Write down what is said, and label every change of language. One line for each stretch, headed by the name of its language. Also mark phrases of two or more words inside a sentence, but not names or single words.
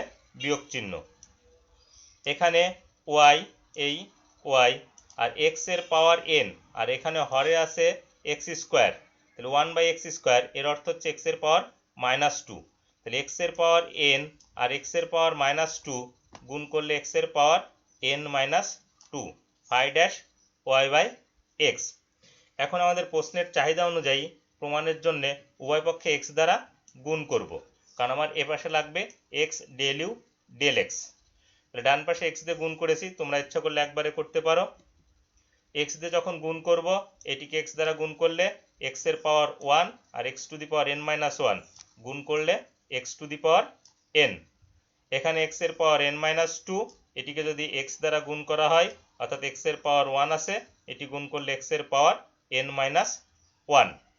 Bangla: বিয়োগ চিহ্ন, এখানে ওয়াই, এই ওয়াই আর এক্স এর পাওয়ার এন, আর এখানে হরে আছে x², তাহলে 1/x², এর অর্থ হচ্ছে এক্স এর পাওয়ার -2, তাহলে এক্স এর পাওয়ার এন আর এক্স এর পাওয়ার -2 গুণ করলে এক্স এর পাওয়ার n-2 phi-y/x। এখন আমাদের প্রশ্নের চাহিদা অনুযায়ী প্রমাণের জন্য উভয় পক্ষে x দ্বারা গুণ করব, কারণ আমার এ পাশে লাগবে
English: x del u del x।
Bangla: তাহলে ডান পাশে x দিয়ে গুণ করেছি, তোমরা ইচ্ছা করলে একবারে করতে পারো। x দিয়ে যখন গুণ করব, এটিকে x দ্বারা গুণ করলে x এর পাওয়ার 1 আর x
English: to the power
Bangla: n-1 গুণ করলে x
English: to the power
Bangla: n। এখানে x এর পাওয়ার n-2, এটিকে যদি x দ্বারা গুণ করা হয়, অর্থাৎ x এর পাওয়ার 1 আছে, এটি গুণ করলে x এর পাওয়ার n-1।